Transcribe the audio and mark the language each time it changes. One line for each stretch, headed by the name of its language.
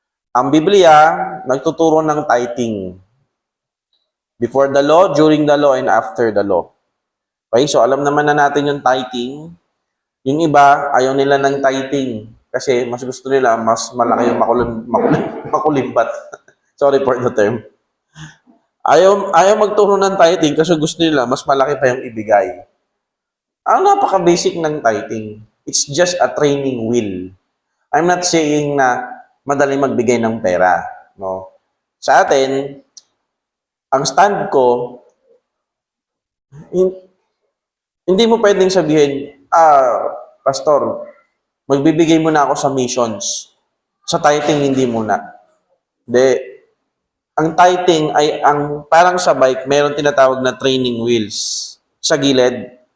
Filipino: Ang Biblia, nagtuturo ng tithing.
English: Before the law, during the law, and after the law.
Filipino: Okay, so alam naman na natin yung tithing. Yung iba, ayaw nila ng tithing. Kasi mas gusto nila, mas malaki yung makulimbat. Sorry for the term. Ayaw magturo ng tithing kasi gusto nila, mas malaki pa yung ibigay. Ang napaka-basic ng tithing.
English: It's just a training wheel.
Filipino: I'm not saying na madali magbigay ng pera. No? Sa atin, ang stand ko, hindi mo pwedeng sabihin, Pastor, magbibigay muna ako sa missions. Sa tithing, hindi muna. Hindi. Ang tithing ay parang sa bike, mayroon tinatawag na training wheels. Sa gilid.